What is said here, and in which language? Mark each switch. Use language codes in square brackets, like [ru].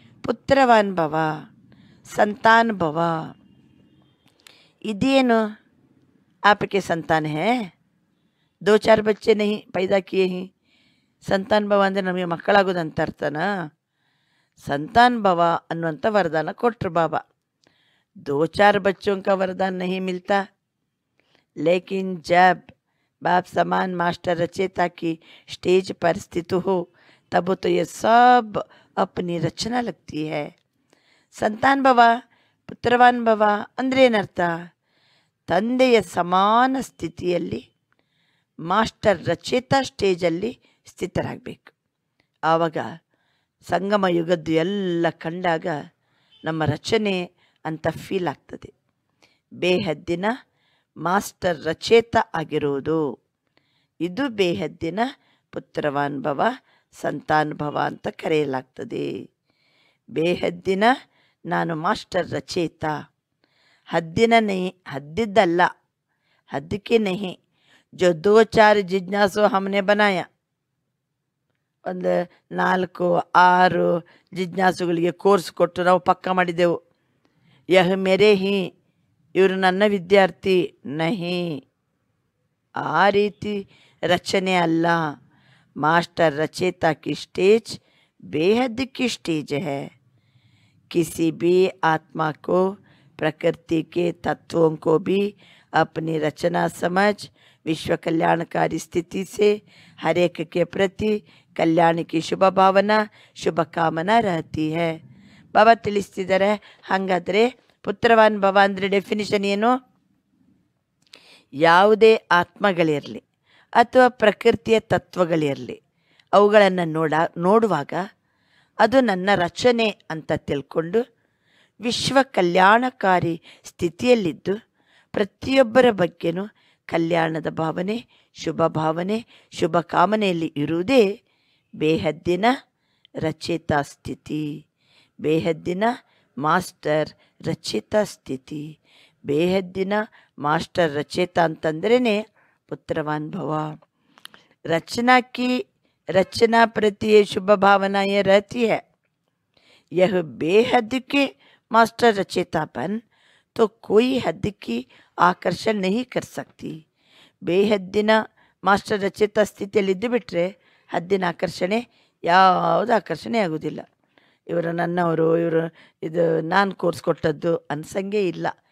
[hi] पुत्रवान भव, संतान भव। [kn] इदेनु [hi] आपके संतान है? 2-4 बच्चे नहीं पैदा किए ही [kn] ಸಂತಾನ್ ಭವ ಅಂದರೆ ನಮಗೆ ಮಕ್ಕಳಾಗೋದಂತ ಅರ್ಥನಾ? ಸಂತಾನ್ ಭವ ಅನ್ನುವಂಥ ವರದಾನ ಕೊಟ್ಟರು ಬಾಬಾ. [hi] 2-4 बच्चों का वरदान नहीं मिलता, लेकिन जब बाप समान मास्टर रचेता की स्टेज पर स्थित हो तब तो ये सब अपनी रचना लगती है. [kn] ಸಂತಾನ್ ಭವ ಪುತ್ರವಾನ್ ಭವ ಅಂದರೆ ಏನರ್ಥ? ತಂದೆಯ ಸಮಾನ ಸ್ಥಿತಿಯಲ್ಲಿ ಮಾಸ್ಟರ್ ರಚೇತ ಸ್ಟೇಜಲ್ಲಿ ಸ್ಥಿತರಾಗಬೇಕು. ಆವಾಗ ಸಂಗಮ ಯುಗದ್ದು ಎಲ್ಲ ಕಂಡಾಗ ನಮ್ಮ ರಚನೆ ಅಂತ ಫೀಲ್ ಆಗ್ತದೆ. ಬೇಹದ್ದಿನ ಮಾಸ್ಟರ್ ರಚೇತ ಆಗಿರುವುದು ಇದು ಬೇಹದ್ದಿನ ಪುತ್ರವಾನ್ ಭವ ಸಂತಾನ್ ಭವ ಅಂತ ಕರೆಯಲಾಗ್ತದೆ. ಬೇಹದ್ದಿನ ನಾನು ಮಾಸ್ಟರ್ ರಚೇತ, ಹದ್ದಿನ ನಹಿ, ಹದ್ದಿದ್ದಲ್ಲ, ಹದ್ದಕ್ಕೆ ನಹಿ. [hi] जो 2-4 [kn] ಜಿಜ್ಞಾಸು [hi] हमने बनाया, [kn] ಒಂದು 4-6 ಜಿಜ್ಞಾಸುಗಳಿಗೆ ಕೋರ್ಸ್ ಕೊಟ್ಟು ನಾವು ಪಕ್ಕ ಮಾಡಿದೆವು. [hi] ಯಹ ಮೇರೆ ಹಿ, [kn] ಇವರು ನನ್ನ ವಿದ್ಯಾರ್ಥಿ ನಹಿ, ಆ ರೀತಿ ರಚನೆ ಅಲ್ಲ. [hi] ಮಾಸ್ಟರ್ रचेता की स्टेज बेहद की स्टेज है. किसी भी आत्मा को प्रकृति के तत्वों को भी अपनी रचना समझ विश्व कल्याणकारी स्थिति से हर एक के प्रति कल्याण की शुभ भावना शुभ कामना रहती है. [kn] ಬಾಬಾ ತಿಳಿಸ್ತಿದ್ದಾರೆ. ಹಾಗಾದರೆ ಪುತ್ರವಾನ್ ಭವ ಅಂದರೆ ಡೆಫಿನಿಷನ್ ಏನು? ಯಾವುದೇ ಆತ್ಮಗಳಿರಲಿ ಅಥವಾ ಪ್ರಕೃತಿಯ ತತ್ವಗಳಿರಲಿ, ಅವುಗಳನ್ನು ನೋಡುವಾಗ ಅದು ನನ್ನ ರಚನೆ ಅಂತ ತಿಳ್ಕೊಂಡು ವಿಶ್ವ ಕಲ್ಯಾಣಕಾರಿ ಸ್ಥಿತಿಯಲ್ಲಿದ್ದು ಪ್ರತಿಯೊಬ್ಬರ ಬಗ್ಗೆನೂ ಕಲ್ಯಾಣದ ಭಾವನೆ ಶುಭ ಕಾಮನೆಯಲ್ಲಿ ಇರುವುದೇ ಬೇಹದ್ದಿನ ರಚೇತಾ ಸ್ಥಿತಿ, ಬೇಹದ್ದಿನ ಮಾಸ್ಟರ್ ರಚೇತಾ ಸ್ಥಿತಿ. ಬೇಹದ್ದಿನ ಮಾಸ್ಟರ್ ರಚೇತಾ ಅಂತಂದ್ರೇ [hi] पुत्रवान भव. रचना की रचना प्रति ये शुभ भावना ये रहती है. यह बेहद के मास्टर रचेतापन तो कोई हद की आकर्षण नहीं कर सकती. [kn] ಬೇಹದ್ದಿನ ಮಾಸ್ಟರ್ ರಚೇತಾ ಸ್ಥಿತಿಯಲ್ಲಿದ್ದು ಬಿಟ್ಟರೆ ಹದ್ದಿನ ಆಕರ್ಷಣೆ ಯಾವುದು ಆಕರ್ಷಣೆ ಆಗೋದಿಲ್ಲ. ಇವರು ನನ್ನವರು, ಇವರು ಇದು ನಾನು ಕೋರ್ಸ್ ಕೊಟ್ಟದ್ದು ಅನ್ಸಂಗೆ ಇಲ್ಲ.